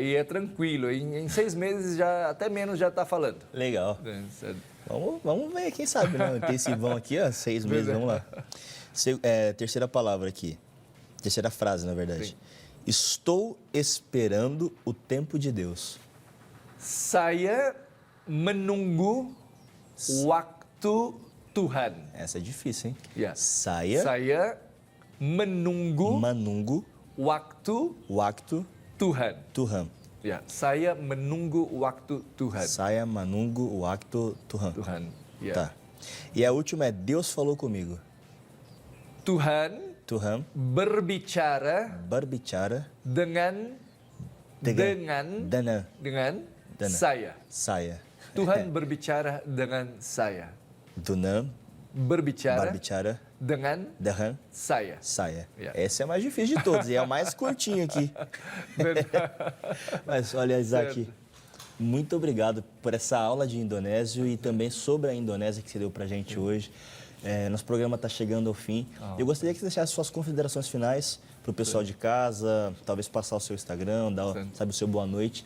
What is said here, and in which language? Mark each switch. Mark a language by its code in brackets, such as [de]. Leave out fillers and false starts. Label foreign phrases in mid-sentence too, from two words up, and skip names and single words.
[pt] E é tranquilo, em 6 meses, já até menos já está falando. Legal. Né? Vamos ver, quem sabe, né? Intensivão aqui, ó, 6 meses, vamos lá. Terceira palavra aqui. Terceira frase, na verdade. Sim. Estou esperando o tempo de Deus. [id] Saya menunggu waktu Tuhan. [pt] Essa é difícil, hein? [id] Ya. Saya menunggu menunggu waktu waktu Tuhan. Tuhan. Ya, saya menunggu waktu Tuhan. Saya menunggu waktu Tuhan. Tuhan. Ya. [pt] Tá. E a última é Deus falou comigo. [id] Tuhan Tuhan berbicara berbicara dengan Dana saya. saya. Tuhan berbicara dengan saya. Tuhan Berbicara berbicara dengan dengan saya. saya. Yeah. [pt] Esse é o mais difícil de todos e é o mais curtinho aqui. Mas olha, Isaac, Certo. muito obrigado por essa aula de indonésio e também sobre a Indonésia que você deu pra gente hoje. Nosso programa está chegando ao fim. Eu gostaria que você deixasse suas considerações finais para o pessoal de casa, talvez passar o seu Instagram, dar, sabe, o seu boa noite.